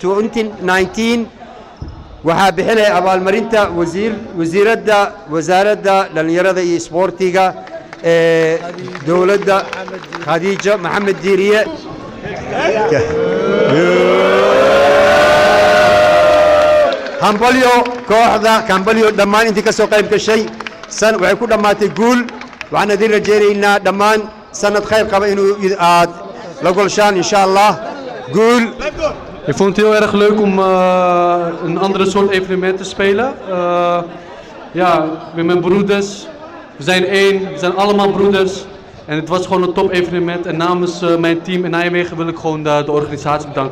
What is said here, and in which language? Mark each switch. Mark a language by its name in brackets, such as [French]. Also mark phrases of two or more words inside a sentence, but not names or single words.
[Somali] 2019 waxaa bixinaya abaalmarinta wasaaradda dhallinyarada iyo isboortiga ee dowladda khadiija maxamed diiriye hambalyo kooxda hambalyo dhammaan intii ka soo qayb gashay waxay ku dhammaatay guul waxaan idin rajaynaynaa dhammaan sanad khayr qaba inuu aad la golshaan [Arabic] إن شاء الله [Somali] guul. [Dutch] Ik vond het heel erg leuk om een andere soort evenement te spelen. Ja, met mijn broeders. We zijn één, we zijn allemaal broeders. En het was gewoon een top evenement. En namens mijn team in Nijmegen wil ik gewoon de organisatie bedanken.